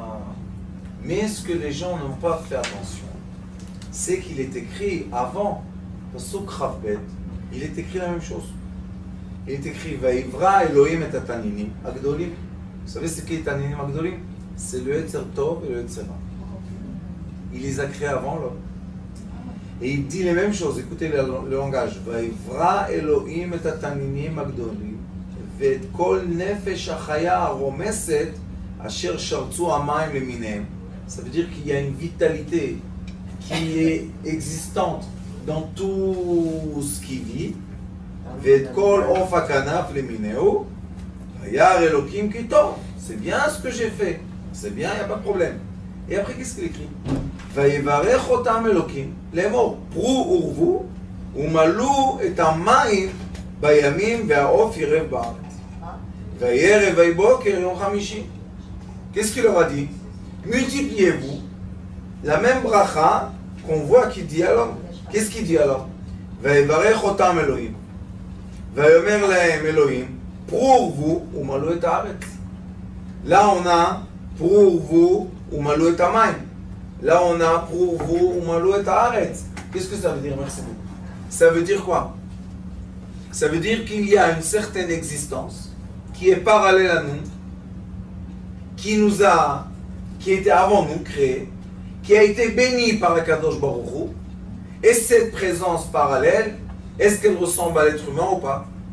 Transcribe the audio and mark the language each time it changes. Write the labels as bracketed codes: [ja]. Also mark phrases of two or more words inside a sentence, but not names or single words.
[fr] Mais ce que les gens n'ont pas fait attention, c'est qu'il est écrit avant, [he] פסוק כב, [fr] il est écrit la même chose. Il est écrit, [he] ויברא אלהים את התנינים הגדולים. [fr] Vous savez ce qu'est [he] התנינים הגדולים? [fr] C'est le [he] יצר טוב [fr] et le [he] יצר רע. [fr] Il les a créés avant l'homme. Et il dit les mêmes choses, écoutez le langage. [he] ויברא אלהים את התנינים הגדולים. ואת כל נפש החיה הרומסת אשר שרצו המים למיניהם. [fr] Ça veut dire qu'il y a une vitalité qui est existante dans tout ce qui vit. [he] ואת כל עוף הכנף למיניהו וירא אלוקים כי טוב. [fr] C'est bien ce que j'ai fait. C'est bien, il n'y a pas de problème. Et après, qu'est-ce qu'il écrit? [he] ויברך אותם אלוקים לאמור פרו ורבו ומלאו את המים בימים והעוף ירב בארץ. [fr] Qu'est-ce qu'il leur a dit? Multipliez-vous. La même bracha qu'on voit qu'il dit alors. Qu'est-ce qu'il dit alors? [he] ויברך אתם אלהים. ויאמר להם אלהים. פרו ומלאו את הארץ. [fr] Là on a [he] פרו ומלאו את המים. [fr] Là on a [he] פרו ומלאו את הארץ. [fr] Qu'est-ce que ça veut dire? Merci beaucoup. Ça veut dire quoi? Ça veut dire qu'il y a une certaine existence qui est parallèle à nous, qui était avant nous créé, qui a été béni par la [he] קדוש ברוך הוא, [fr] et cette présence parallèle, est-ce qu'elle ressemble à l'être humain ou pas?